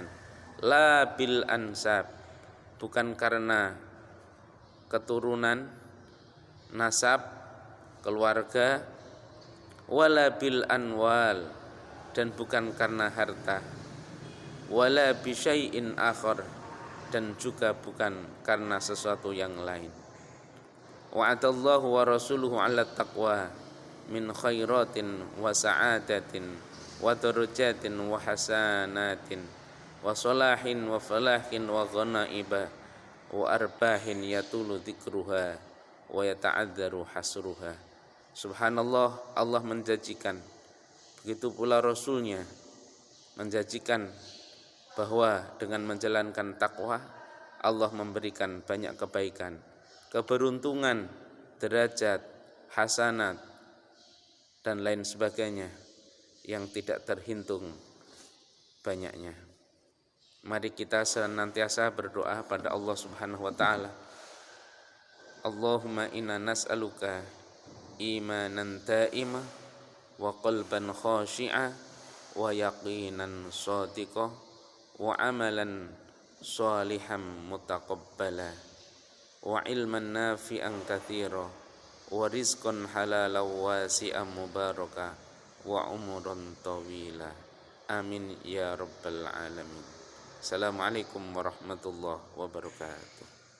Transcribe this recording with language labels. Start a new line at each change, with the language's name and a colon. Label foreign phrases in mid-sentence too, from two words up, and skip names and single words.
Arabic: لا بالأنساب,
Indonesian: bukan karena keturunan, nasab, keluarga.
Arabic: ولا بالأموال,
Indonesian: dan bukan karena harta.
Arabic: ولا بشيء آخر,
Indonesian: dan juga bukan karena sesuatu yang lain.
Arabic: وعد الله ورسوله على التقوى من خيرات وسعادات ودرجات وحسنات وصلاح وفلاح وغنائم وأرباح يطول ذكرها ويتعذر حصرها.
Indonesian: Subhanallah, Allah menjanjikan, begitu pula Rasulnya menjanjikan bahwa dengan menjalankan takwa Allah memberikan banyak kebaikan, keberuntungan, derajat, hasanat, dan lain sebagainya yang tidak terhitung banyaknya. Mari kita senantiasa berdoa pada Allah
Arabic: سبحانه وتعالى. اللهم إنا نسألك إيمانا دائما وقلبا خاشعا ويقينا صادقا وعملا صالحا متقبلا وعلما نافعا كثيرا ورزقا حلالا واسعا مباركا وعمرا طويلا. آمين يا رب العالمين. السلام عليكم ورحمة الله وبركاته.